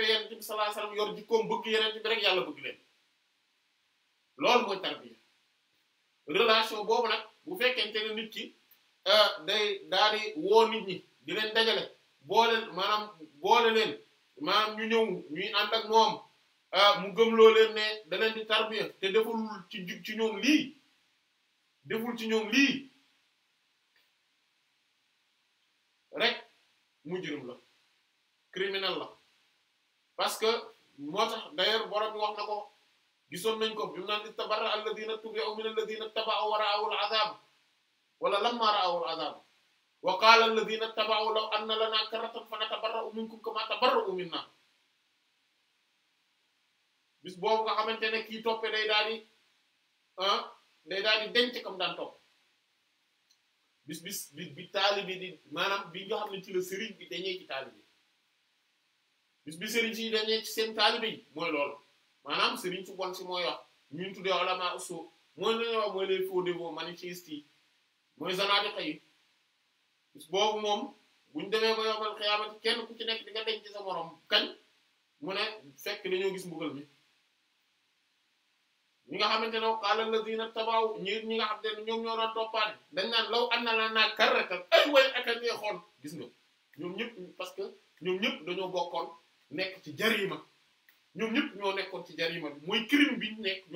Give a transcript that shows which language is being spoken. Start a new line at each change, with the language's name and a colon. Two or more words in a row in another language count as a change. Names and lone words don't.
Wolof: yenent bi
Arabic: صلى الله عليه وسلم
Wolof: yor jikkoom bëgg yenent bi rek yàlla bëgg leen loolu mooy tarbiya relation boobu nag bu fekkente ne nit ki day daal di woo nit ñi di leen dajale boole leen maanaam ñu ñëw ñuy ànd ak moom mu gëmloo leen ne da leen di tarbiya te deful ci ñoom lii rek mujrim la criminel la
French: parce que
Wolof: moo tax d'ailleurs borom bi wax na ko gisoon nañ ko bi mu naan
Arabic: استبرأ الذين اتبعوا من الذين اتبعوا ورأوا العذاب ولا لما رأوا العذاب وقال الذين اتبعوا لو أن لنا كرة فنتبرأ منكم كما تبرؤوا منا
Wolof: bis boobu nga xamante ne kii toppe day daal di denc comme daan topp bi taalibi di maanaam bi nga xam ne ci la sëriñ bi dañee ci taalibi bi sëriñ si dañee ci seen taalibi yi mooy loolu maanaam sëriñ su bon si mooy wax ñun tuddee ulama usul mooy li ñuy wax mooy
French: les faux dévots manichéistes
Wolof: yi mooy zanaadiqa yi bis boobu moom buñ demee ba
Arabic: يوم القيامة
Wolof: kenn ku ci nekk di nga denc ci sa morom kañ mu ne fekk dañoo gis mbugal mi ñi nga xamante ne
Arabic: قال الذين تبعوا
Wolof: ñi nga xam ne ñoom ñoo doon toppaane dañ naan
Arabic: لو أن لنا كرة
Wolof: ay way aka neexoon gis nga ñoom ñëpp
French: parce que
Wolof: ñoom ñëpp dañoo bokkoon nekk ci jarima ñoom ñëpp ñoo nekkoon ci jarima bi mooy crime bi ñu nekk ñoo